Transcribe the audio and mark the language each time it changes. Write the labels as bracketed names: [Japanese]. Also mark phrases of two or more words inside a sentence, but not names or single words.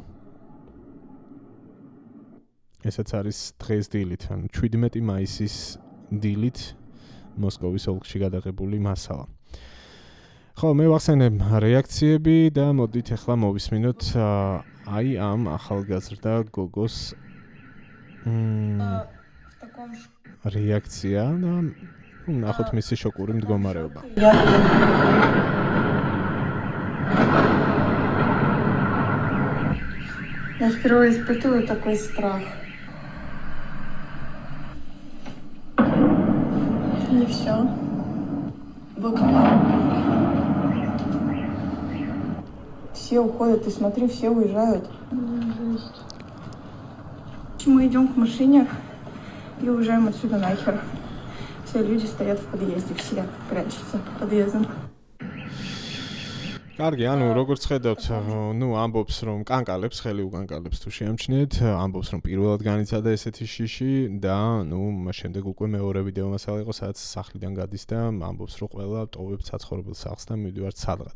[Georgian] ესაც არის დღეს დილით, ანუ 17 მაისის დილით მოსკოვის ოლქში გადაღებული მასალა. ხო, მე ვახსენებ რეაქციები და მოდით ახლა მოვისმინოთ აი ამ ახალგაზრდა გოგოს რეაქცია და ნახოთ მისი შოკური მდგომარეობა. [Russian] Я впервые испытываю такой страх. Не все. В окне. Все уходят, и смотри, все уезжают. Мы идем к машине и уезжаем отсюда нахер. Все люди стоят в подъезде, все прячутся под подъездом. [Georgian] კარგი, ანუ როგორც ხედავთ, ამბობს რომ კანკალებს, ხელი უკანკალებს თუ შეამჩნიეთ, ამბობს რომ პირველად განიცადა ესეთი შიში და შემდეგ უკვე მეორე ვიდეო მასალა იყო, სადაც სახლიდან გადის და ამბობს რომ ყველა ტოვებს საცხოვრებელ სახლს და მივდივართ სადღაც.